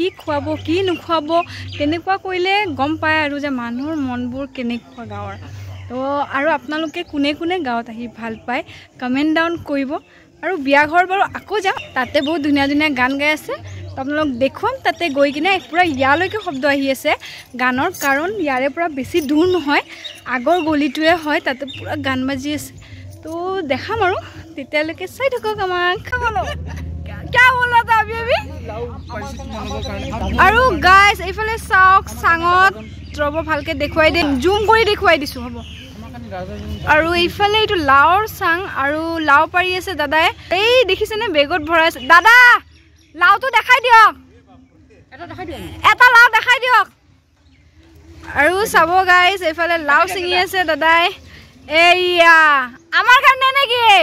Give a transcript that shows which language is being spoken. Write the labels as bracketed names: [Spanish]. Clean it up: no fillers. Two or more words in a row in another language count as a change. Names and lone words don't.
[Assamese] খুৱাব কি নোখোৱাব তেনেকুৱা কৰিলে গম পায় আৰু যে মানুহৰ মনবোৰ কেনেকুৱা গাঁৱৰ তো আৰু আপোনালোকে কোনে কোনে গাঁৱত আহি ভাল পায় [English] comment down [Assamese] কৰিব আৰু বিয়া ঘৰ বাৰু আকৌ যাওঁ তাতে বহুত ধুনীয়া ধুনীয়া গান গাই আছে তো আপোনালোক দেখুৱাম তাতে গৈ কিনে পুৰা ইয়ালৈকে শব্দ আহি আছে গানৰ কাৰণ ইয়াৰে পৰা বেছি দূৰ নহয় আগৰ গলিটোৱে হয় তাতে পুৰা গান বাজি আছে তো দেখাম আৰু তেতিয়ালৈকে চাই থাকক আমাক [Hindi] क्या बोला था अभी अभी [Assamese] আৰু গাইস এইফালে চাওক সাঙত ৰব ভালকে দেখুৱাই দে জুম কৰি দেখুৱাই দিছো হ'ব আৰু এইফালে এইটো লাওৰ সাং আৰু লাও পাৰি আছে দাদাই এই দেখিছেনে বেগত ভৰাই আছে দাদা লাওটো দেখাই দিয়ক এটা লাও দেখাই দিয়ক আৰু চাব গাইস এইফালে লাও চিঙি আছে দাদাই এইয়া আমাৰ কাৰণে নেকি